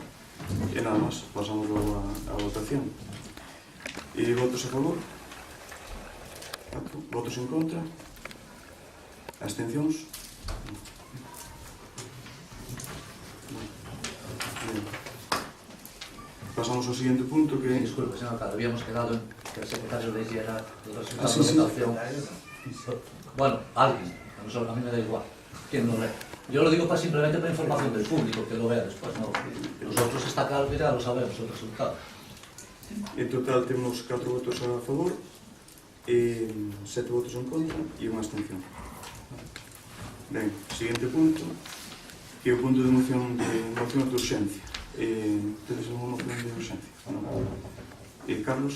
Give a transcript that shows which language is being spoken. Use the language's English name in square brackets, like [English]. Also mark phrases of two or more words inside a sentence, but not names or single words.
[Galician] E nada máis, pasamos logo a votación. E votos a favor? Votos en contra? Abstencións? Pasamos ao seguinte punto que... [Spanish] Disculpe, señor alcalde, habíamos quedado en que el secretario le hiciera el resultado de la votación. Bueno, alguien, a mí me da igual, quien lo lee. Yo lo digo simplemente para información del público, que lo vea después, no. Nosotros está claro, ya lo sabemos, el resultado. [Galician] En total temos 4 votos a favor, 7 votos en contra e unha abstención. Ben, seguinte punto, que é o punto de moción de urxencia. Tedes unha moción de urxencia? Carlos?